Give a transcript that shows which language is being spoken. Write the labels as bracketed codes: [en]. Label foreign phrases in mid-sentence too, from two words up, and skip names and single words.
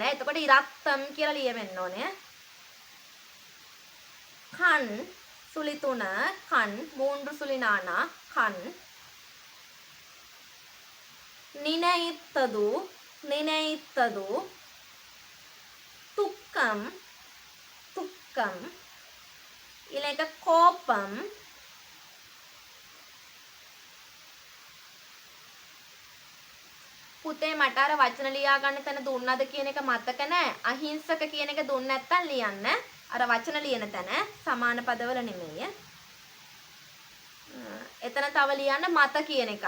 [si] එතකොට ඉරත්තම් කියලා ලියවෙන්න ඕනේ. කන් සුලි 3 කන් 3 සුලි නානා කන් [ta] நினைத்தது நினைத்தது துக்கம் துக்கம் [si] ඊළඟ கோபம் පුතේ මට අර වචන ලියා ගන්න තැන දුන්නද කියන එක මතක නැහැ. අහිංසක කියන එක දුන්න නැත්තම් ලියන්න. අර වචන ලියන තැන සමාන පදවල නෙමෙයි. එතන තව ලියන්න මත කියන එක.